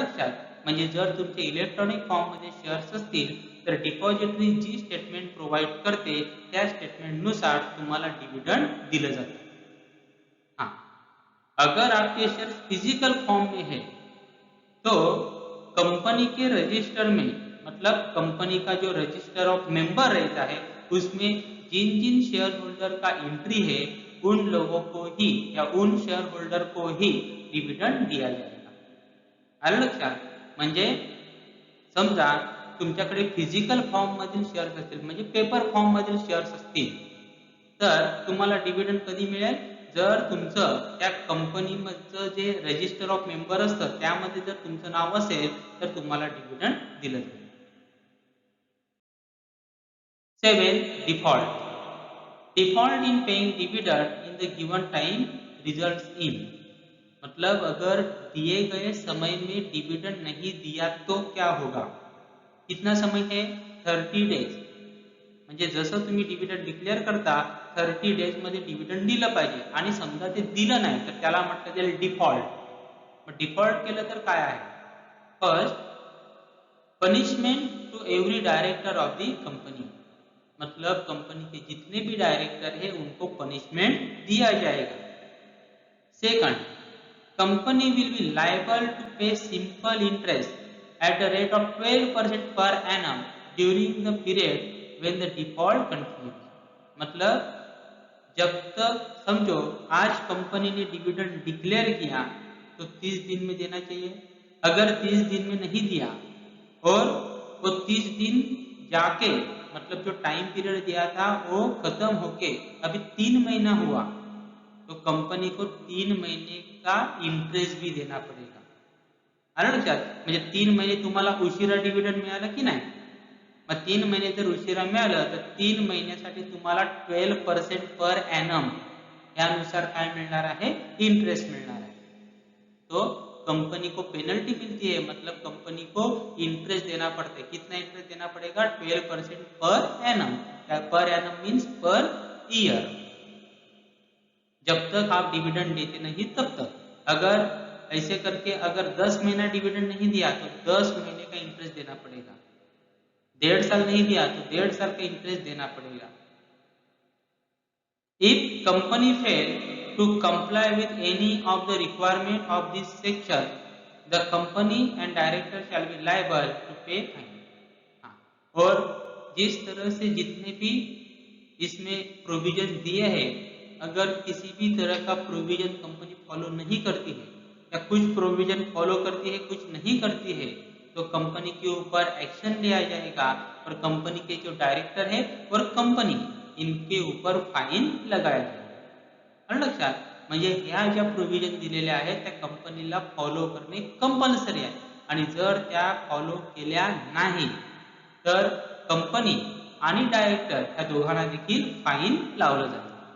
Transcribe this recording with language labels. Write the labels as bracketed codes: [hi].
[mr] आलं लक्षात? म्हणजे जर तुमचे इलेक्ट्रॉनिक फॉर्म मध्ये शेअर्स असतील तर डिपॉजिटरी जी स्टेटमेंट प्रोव्हाइड करते त्या स्टेटमेंट नुसार तुम्हाला डिविडेंड दिलं जातं। [hi] हाँ, अगर आपके शेयर फिजिकल फॉर्म में है तो कंपनी के रजिस्टर में मतलब कंपनी का जो रजिस्टर ऑफ मेंबर रहता है उसमें जिन जिन शेयर होल्डर का एंट्री है उन लोगों को ही या उन शेयर होल्डर को ही डिविडेंड दिया जाएगा। [mr] आलं लक्षात? म्हणजे समजा तुमच्याकडे फिजिकल फॉर्म मधील शेअर्स असतील म्हणजे पेपर फॉर्म मधील शेअर्स असतील तर तुम्हाला डिविडेंड कधी मिळेल? जर तुमचं त्या कंपनीमधचं जे रजिस्टर ऑफ मेंबर असतं त्यामध्ये जर तुमचं नाव असेल तर तुम्हाला डिविडेंड दिलं जाईल। 7. [en] default in paying dividend in the given time results in, [hi] मतलब अगर दिए गए समय में डिविडेंड नहीं दिया तो क्या होगा? कितना समय है? 30 डेज। [mr] म्हणजे जसं तुम्ही डिविडेंड डिक्लेअर करता 30 डेज मध्ये डिविडेंड दिलं पाहिजे आणि समजा ते दिलं नाही तर त्याला म्हटलं जाईल डिफॉल्ट। डिफॉल्ट केलं तर काय आहे? [en] first, punishment to every director of the company, [hi] मतलब कंपनी के जितने भी डायरेक्टर है उनको पनिशमेंट दिया जाएगा। [en] second, company will be liable to pay simple interest at the rate of 12% per annum during the period when the default continues, [hi] मतलब जब तक समझो आज कंपनी ने डिविडेंड डिक्लेयर किया तो 30 दिन में देना चाहिए। अगर 30 दिन में नहीं दिया और वो 30 दिन जाके मतलब जो टाइम पीरियड दिया था वो खत्म होके अभी 3 महीना हुआ तो कंपनी को 3 महीने का इंटरेस्ट भी देना पडेगा। [mr] आलं लक्षात? म्हणजे 3 महिने तुम्हाला उशिरा डिव्हिडंड मिळालं की नाही, मग 3 महिने जर उशिरा मिळालं तर 3 महिन्यासाठी तुम्हाला 12% पर एनम यानुसार काय मिळणार आहे? इंटरेस्ट मिळणार आहे। [hi] तो कंपनी को पेनल्टी मिलती है, मतलब कंपनी को इंटरेस्ट देना पड़ता है। कितना इंटरेस्ट देना पड़ेगा? 12% per annum. [en] Per annum means per year. [hi] जब तक आप डिविडेंड देते नहीं तब तक। अगर ऐसे करके अगर 10 महीना डिविडेंड नहीं दिया तो 10 महीने का इंटरेस्ट देना पड़ेगा। 1.5 साल नहीं दिया तो 1.5 साल का इंटरेस्ट देना पड़ेगा। [en] If company fail to comply with any of the requirement of this section, the company and director shall be liable to pay fine। [hi] हाँ, और जिस तरह से जितने भी इसमें प्रोविजन दिए हैं, अगर किसी भी तरह का प्रोविजन कंपनी फॉलो नहीं करती है या कुछ प्रोविजन फॉलो करती है कुछ नहीं करती है तो कंपनी के ऊपर एक्शन लिया जाएगा और कंपनी के जो डायरेक्टर है और कंपनी इनके ऊपर फाईन लगाया जाईल। [mr] आलं लक्षात? म्हणजे ह्या ज्या प्रोव्हिजन दिलेल्या आहेत त्या कंपनीला फॉलो करणे कंपल्सरी आहे आणि जर त्या फॉलो केल्या नाही तर कंपनी आणि डायरेक्टर या दोघांना देखील फाईन लावलं जातं।